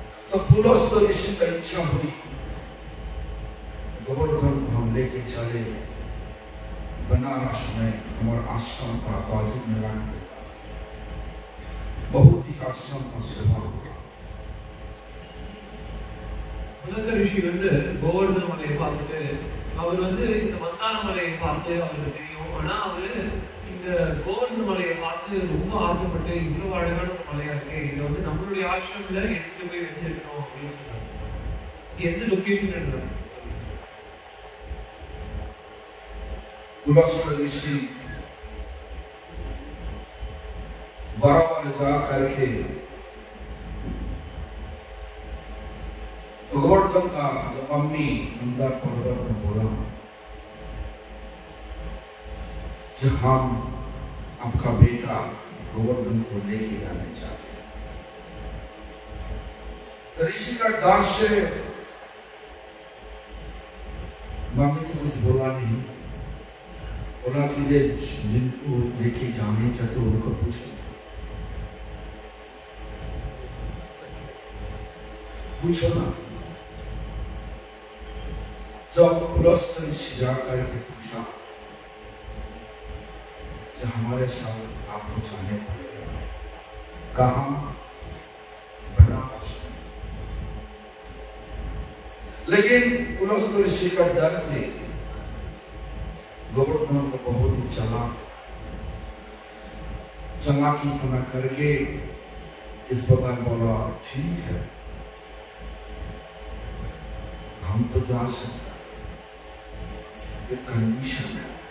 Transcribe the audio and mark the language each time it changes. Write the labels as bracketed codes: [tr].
[hi] तो पुलस्त ऋषि का इच्छा हुई गोवर्धन को हम लेके चले बनारस में हमारे आश्रम का बाजू में रख देता। बहुत ही आश्रम का सेवा हुआ। [ta] புலக ரிஷி கோவர்தன மலையை பார்த்துட்டு அவர் இந்த மந்தார மலையை பார்த்து அவருக்கு தெரியும். ஆனா அவரு இந்த கோவர்தன மலையை பார்த்து ரொம்ப ஆசைப்பட்டு இவ்வளவு அழகான ஒரு மலையா இருக்கு, இதை நம்மளுடைய ஆசிரமத்துல எடுத்து போய் வச்சிருக்கணும் அப்படின்னு சொன்னாங்க. எந்த லொகேஷன்? [hi] पुलस्त ऋषि बराबर जा करके गोवर्धन का जो मम्मी मंदार पर्वत में बोला कि हम आपका बेटा गोवर्धन को लेके जाने चाहते हैं। तो ऋषि का डर से मम्मी तो कुछ बोला नहीं। बोला कि जिनको लेके जाने चाहते उनको पूछो ना। जब पुलस्त ऋषि जा करके पूछा कि हमारे साथ आपको जाने पड़ेगा। कहाँ? बनारस। लेकिन पुलस्त ऋषि का डर थे। गोवर्धन को बहुत ही चालाकी बना करके इस प्रकार बोला, ठीक है हम तो जा सकते, एक कंडीशन है।